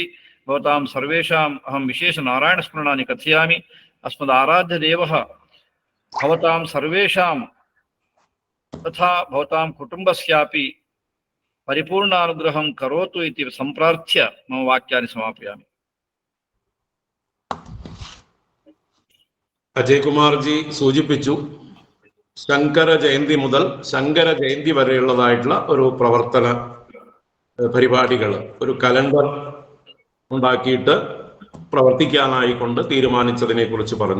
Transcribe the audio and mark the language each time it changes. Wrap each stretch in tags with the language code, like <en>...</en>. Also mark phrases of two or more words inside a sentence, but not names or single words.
<sa>भवतां सर्वेषाम् अहं विशेषनारायणस्मरणानि कथयामि। अस्मदाराध्यदेवः भवतां सर्वेषां तथा भवतां कुटुम्बस्यापि परिपूर्णानुग्रहं करोतु इति सम्प्रार्थ्य मम वाक्यानि समापयामि।</sa> <ml>അജയ്കുമാർജി സൂചിപ്പിച്ചു, ശങ്കര ജയന്തി മുതൽ ശങ്കര ജയന്തി വരെയുള്ളതായിട്ടുള്ള ഒരു പ്രവർത്തന പരിപാടികൾ, ഒരു കലണ്ടർ ഉണ്ടാക്കിയിട്ട് പ്രവർത്തിക്കാനായിക്കൊണ്ട് തീരുമാനിച്ചതിനെ കുറിച്ച് പറഞ്ഞു.</ml>